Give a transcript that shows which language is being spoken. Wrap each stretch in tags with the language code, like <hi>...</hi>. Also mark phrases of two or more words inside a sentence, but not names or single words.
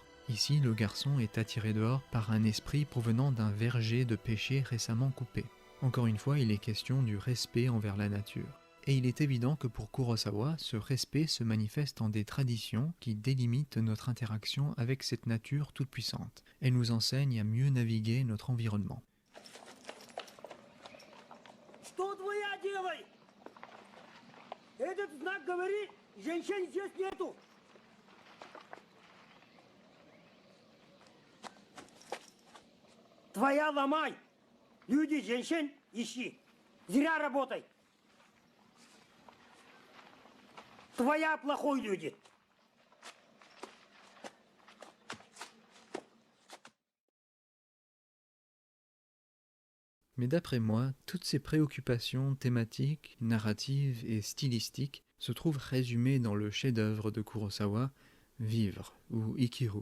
<fr>Ici, le garçon est attiré dehors par un esprit provenant d'un verger de pêcher récemment coupé. Encore une fois, il est question du respect envers la nature. Et il est évident que pour Kurosawa, ce respect se manifeste en des traditions qui délimitent notre interaction avec cette nature toute puissante et nous enseignent à mieux naviguer notre environnement.</fr> <ru>Что твоя делай? Этот знак говорит, женщин здесь нету. Твоя ломай. Люди, женщин ищи. Зря работай. Твоя плохой люди.</ru> <fr>Mais d'après moi, toutes ces préoccupations thématiques, narratives et stylistiques se trouvent résumées dans le chef-d'œuvre de Kurosawa, Vivre ou Ikiru.</fr>